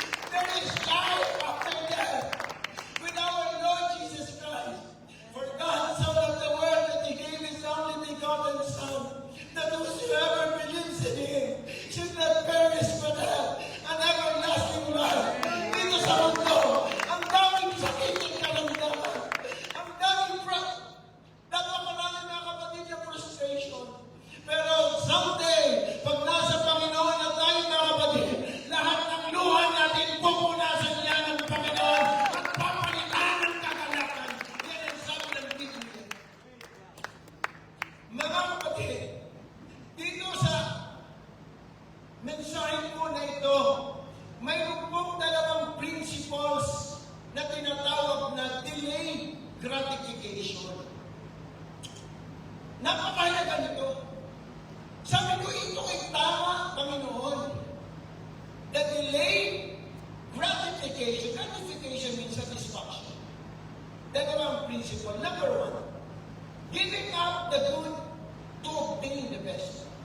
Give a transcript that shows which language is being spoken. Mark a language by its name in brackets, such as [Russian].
[English] There is life after death with our Lord Jesus Christ. For God so loved the world that He gave His only begotten Son, that whosoever believes in Him should not perish but have an everlasting life. [Filipino] Dito sa mundo, ang daming sakit at kalamdaman, ang daming napakaraming mga kapatid na frustration. Pero someday, pag nasa Panginoon na tayo, mga kapatid, lahat ng luha natin pupunasan niya ng Panginoon at papalitan ng kagalakan. Yan ang sabi ng Biblia. Mga kapatid, dito sa mensahe po na ito, mayroon pong dalawang principles na tinatawag na delayed gratification. Napakahalaga nito. Sabi ko, ito ay tama, Panginoon. [English] The delayed gratification. Gratification means satisfaction. [Filipino] Dalawang principle. [English] Number one, giving up the good to obtain the best.